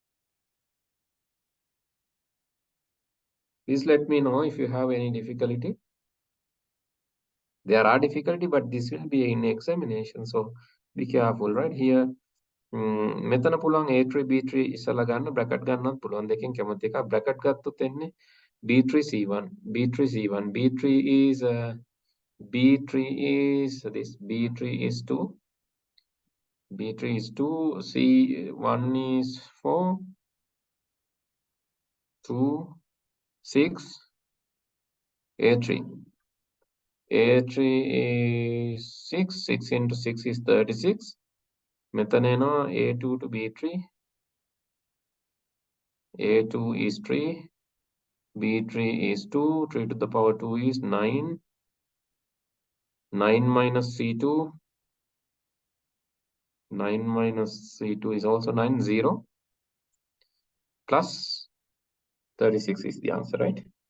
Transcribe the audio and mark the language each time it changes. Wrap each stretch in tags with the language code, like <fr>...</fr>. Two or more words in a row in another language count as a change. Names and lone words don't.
<en>Please let me know if you have any difficulty. There are difficulty, but this will be in examination. So be careful, right? Here,</en> <si>මෙතන පුළුවන් A3 B3 ඉස්සලා ගන්න bracket ගන්නත් පුළුවන් දෙකෙන් කැමති එක bracket ගත්තොත් එන්නේ B3 C1 B3 C1 B3 is</si> <en>this B3 is 2 B3 is 2 C1 is 4 2 6 A3 is 6 6 into 6 is 36</en> <si>මෙතන එනවා</si> <en>A2 to B3 A2 is 3 B3 is 2 3 to the power 2 is 9 9 minus C2 9 minus C2 is also 9 0 plus 36 is the answer, right?</en>